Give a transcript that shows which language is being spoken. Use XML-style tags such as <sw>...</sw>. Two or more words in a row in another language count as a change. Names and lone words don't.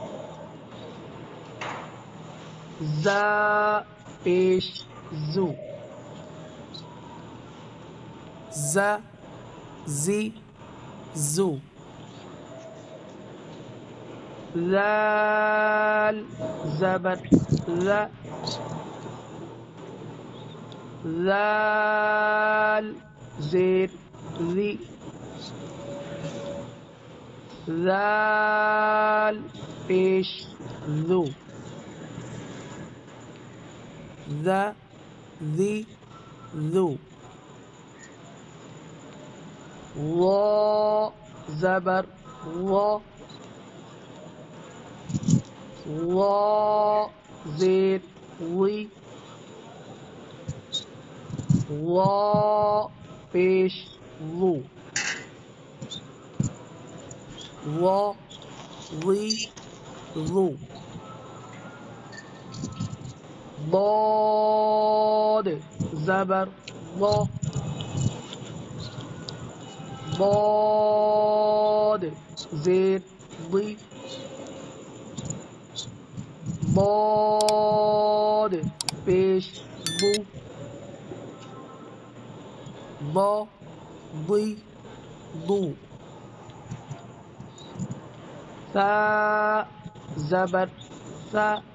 <ur>زا پیش زو، زا زی زو، زال زبر ذا، زال زیر ذی، زال پیش ذو، ذا ذی ذو، وا زبر وا، وا زیر وی، وا پیش وو، وا وی وو، ضاد زبر ضا، ضاد زیر ضی، ضاد پیش ضو، ضا ضی ضو، ثا زبر ثا،</ur>